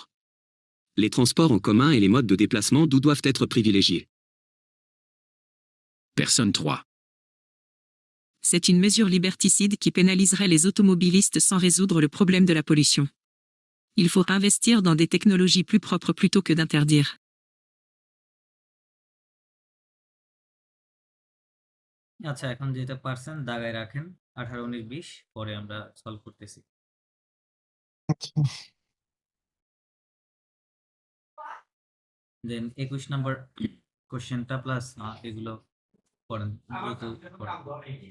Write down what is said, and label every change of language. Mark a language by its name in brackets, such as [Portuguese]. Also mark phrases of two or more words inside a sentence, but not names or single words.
[French] Les transports en commun et les modes de déplacement doivent être privilégiés. Personne 3. C'est une mesure liberticide qui pénaliserait les automobilistes sans résoudre le problème de la pollution. Il faut investir dans des technologies plus propres plutôt que d'interdire. [Bangla] আচ্ছা, এখন যেটা পারছেন দাগায় রাখেন। 18, 19, 20 পরে আমরা সলভ করতেছি। আচ্ছা দেন 21 [English] number question [Bangla] প্লাস এগুলো করেন, দ্রুত করেন।